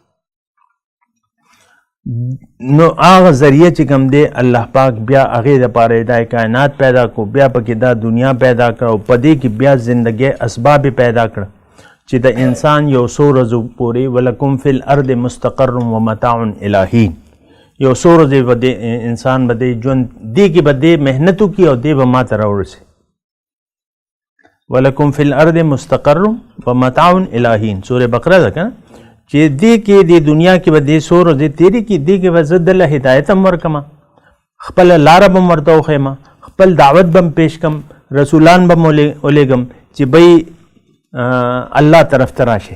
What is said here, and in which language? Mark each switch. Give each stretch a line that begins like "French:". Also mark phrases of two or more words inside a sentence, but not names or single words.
Pashto: نو هغه ذریعه چې کوم دی الله پاک بیا هغې دپاره دا کائنات پیدا کړو، بیا پکې دا دنیا پیدا کړه او په دې کې بیا زندګۍ اسباب پیدا کړه چې د انسان یو څو ورځو پورې
Arabic: ولکم فی الارض مستقر و متاع الی حین،
Pashto: یو څو ورځې به د انسان به د ژوند دې کې به دې محنت وکړي او دې به ما ته راورسي.
Arabic: ولکم فی الارض مستقر و متاع الی حین
Pashto: سورہ بقره ده که نه چې دې کې د دنیا کې به دې څو ورځې تېرې کړي، دې کې به زه دله هدایت هم ورکړم، خپله لاره به هم ورته وښیم، خپل دعوت به هم پیش کړم، رسولان به هم ولېږم چې بی الله طرف ته راشئ.